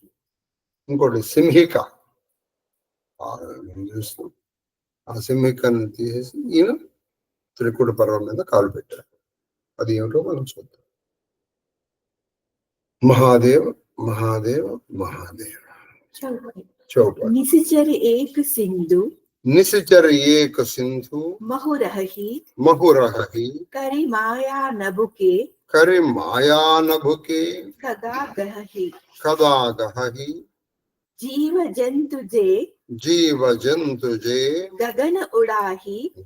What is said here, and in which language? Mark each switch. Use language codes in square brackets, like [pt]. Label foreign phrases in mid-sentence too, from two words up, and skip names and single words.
[te] ఇంకోటి సింహిక చూస్తాం. ఆ సింహికను తీసేసి ఈయన త్రికుట పర్వం మీద కాలు పెట్టారు. అది ఏమిటో మనం చూద్దాం. మహాదేవ మహాదేవ మహాదేవ. చౌప [awa] निसिचर एक सिंधु निसिचर एक सिंधु महुरहि करि माया नभुके कदा गहहि जीव जंतु जे गगन उड़ाही